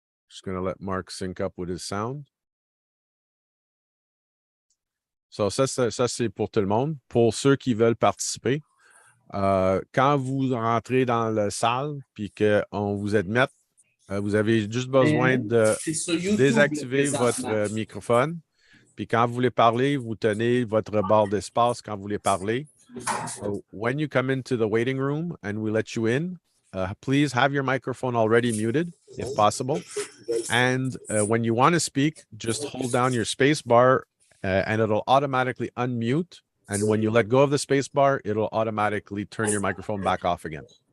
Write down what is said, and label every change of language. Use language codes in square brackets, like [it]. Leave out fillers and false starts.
[en] Just going to let Mark sync up with his sound. [fr] So ça c'est pour tout le monde. Pour ceux qui veulent participer, quand vous rentrez dans la salle puis qu'on vous admette, vous avez juste besoin de désactiver votre microphone. Puis quand vous voulez parler, vous tenez votre barre d'espace quand vous voulez parler. [en] So when you come into the waiting room and we let you in, please have your microphone already muted if possible. And when you want to speak, just hold down your space bar and it'll automatically unmute. And when you let go of the space bar, it'll automatically turn your microphone back off again.